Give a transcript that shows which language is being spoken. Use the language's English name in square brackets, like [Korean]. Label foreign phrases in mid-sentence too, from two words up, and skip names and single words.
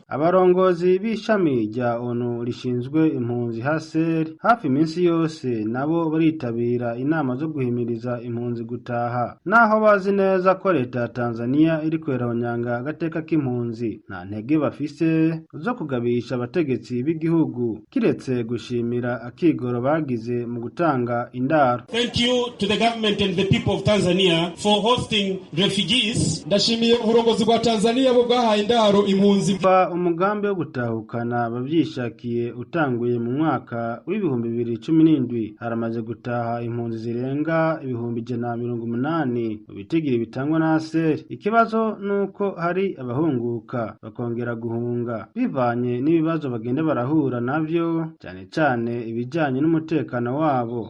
[Rundi] Abarongozi b'ishami rya ONU rishinzwe impunzi HCR hafi iminsi yose nabo baritabira inama zo guhimiriza impunzi gutaha. Naho bazi neza ko leta ya Tanzania iri kwerahonyanga agateka k'impunzi, nta ntege bafise zo kugabisha abategetsi b'igihugu kiretse gushimira akigoro bagize mu gutanga indaro. [English] Thank you to the government and the people of Tanzania for hosting refugees. [Rundi] Ndashimiye uburongozi bwa Tanzania bwo bwahaye indaro impunzi. Umugambi wo gutahukana abavyishakiye utanguye mu mwaka w'ibihumbi 2017 haramaze gutaha impunzi zirenga 180 mu bitigiri bitangwa na ASER. Ikibazo nuko hari abahunguka bakongera guhunga bivanye n'ibibazo bagenda barahura navyo, cyane cyane ibijanye n'umutekano wabo.